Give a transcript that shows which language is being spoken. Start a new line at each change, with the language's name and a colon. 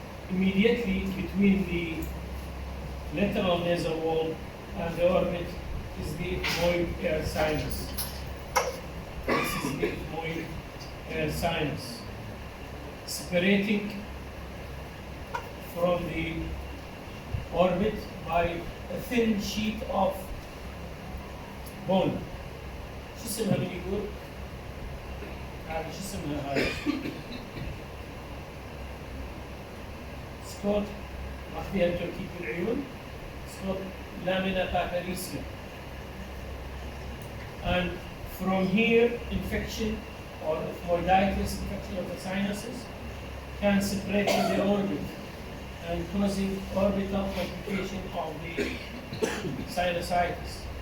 English: Immediately between the lateral nasal wall and the orbit is the ethmoid air sinus. This is the ethmoid air sinus. Separating from the orbit by a thin sheet of bone.
Arabic: شو اسمها من يقول؟ هذه شو اسمها هاي؟ سكوت ماخذيها التركيب بالعيون.
English: Called lamina paparisia, and from here infection or ethmoiditis, infection of the sinuses, can separate in the orbit and causing orbital complication of the sinusitis,